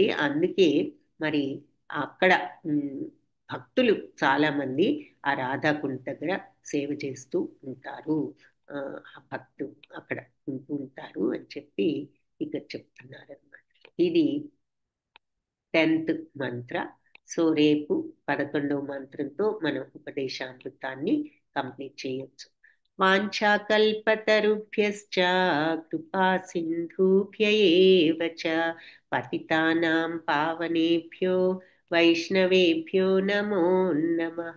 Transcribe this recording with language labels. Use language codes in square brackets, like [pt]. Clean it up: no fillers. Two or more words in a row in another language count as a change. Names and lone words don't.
[te] అందుకే మరి అక్కడ భక్తులు చాలా మంది ఆ రాధాకుండ దగ్గర సేవ చేస్తూ ఉంటారు, ఆ భక్తులు అక్కడ ఉంటూ ఉంటారు అని చెప్పి ఇక్కడ చెప్తున్నారు అన్నమాట. ఇది 10th మంత్ర. సో రేపు 11వ మంత్రంతో మనం ఉపదేశామృతాన్ని కంప్లీట్ చేయొచ్చు. [sa] వాంఛాకల్పతరుభ్యశ్చ కృపా సింధుభ్య ఏవ చ పతితానాం పావనేభ్యో వైష్ణవేభ్యో నమో నమః.